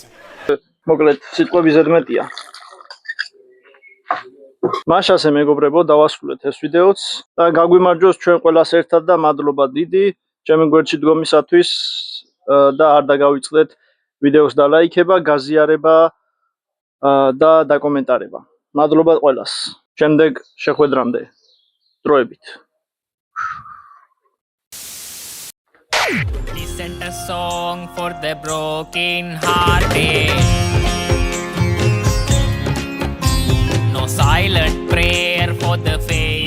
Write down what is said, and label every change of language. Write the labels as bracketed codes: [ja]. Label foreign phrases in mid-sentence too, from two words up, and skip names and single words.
[ka] მოკლედ, სიტყვები ზედმეტია. მაშასე მეგობრებო, დავასრულეთ ეს ვიდეოც და გაგვიმარჯოს ჩვენ ყველას ერთად და მადლობა დიდი ჩემი გვერდში დგომისათვის და არ დაგავიწყდეთ ვიდეოს დალაიქება, გაზიარება და დაკომენტარება. მადლობა ყველას. შემდეგ შეხვედრამდე. დროებით. [en] Listen a song for the broken hearted. No silent prayer for the faith.